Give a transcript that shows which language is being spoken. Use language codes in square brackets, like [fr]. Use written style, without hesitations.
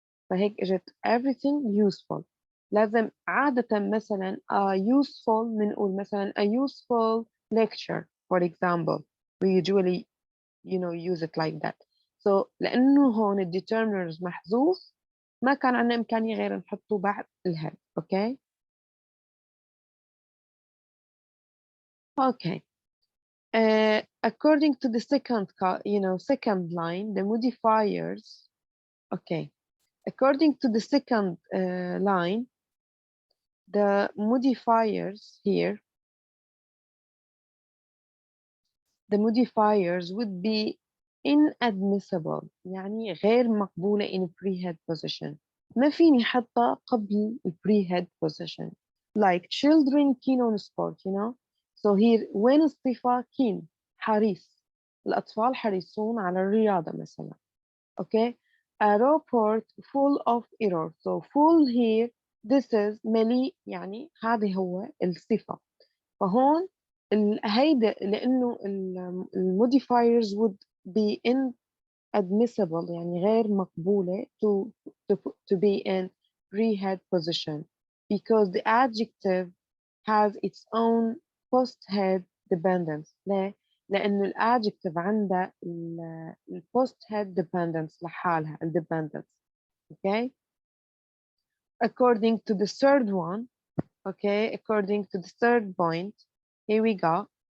[ar] فهيك اجت [en] everything useful. [ar] لازم عادة مثلا [en] useful [ar] بنقول مثلا [en] a useful lecture for example. We usually use it like that. [ar] So لأنه هون الdeterminers محذوف ما كان عندنا إمكانية غير نحطه بعد الهاد. [en] Okay. Okay. According to the second line, the modifiers, okay. According to the second line, the modifiers here, the modifiers would be inadmissible, [ar] يعني غير مقبولة [en] in pre-head position. [ar] ما فيني حطها قبل pre-head position. [en] Like children keen on sport, So here [ar] وين الصفة [en] keen؟ حريص. [ar] الأطفال حريصون على الرياضة مثلا. [en] Okay. A report full of errors. So full here, this is [ar] مليء, يعني هذه هو الصفة. فهون هيدا لأنه الموديفايرز [en] would be inadmissible, [ar] يعني غير مقبولة [en] to be in pre-head position because the adjective has its own post-head dependence. [ar] ليه؟ لأنه الادجكتيف عندها البوست هيد dependence لحالها dependence. [en] Okay. According to the third one, okay, according to the third point, here we go.